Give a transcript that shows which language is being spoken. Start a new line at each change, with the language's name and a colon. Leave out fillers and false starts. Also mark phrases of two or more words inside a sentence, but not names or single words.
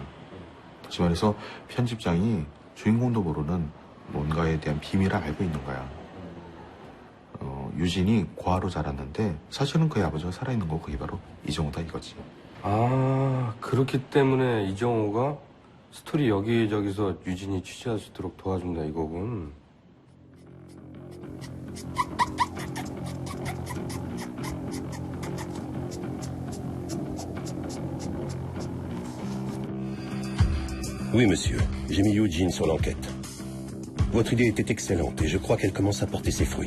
Korean: 다시 말해서 편집장이 주인공도 모르는 뭔가에 대한 비밀을 알고 있는 거야. 유진이 고아로 자랐는데 사실은 그의 아버지가 살아있는 거 그게 바로 이정호다 이거지. 아, 그렇기 때문에 이정호가 스토리 여기저기서 유진이 취재할 수 있도록 도와준다 이거군.
French: Oui, monsieur. J'ai mis Eugene sur l'enquête. Votre idée était excellente et je crois qu'elle commence à porter ses fruits.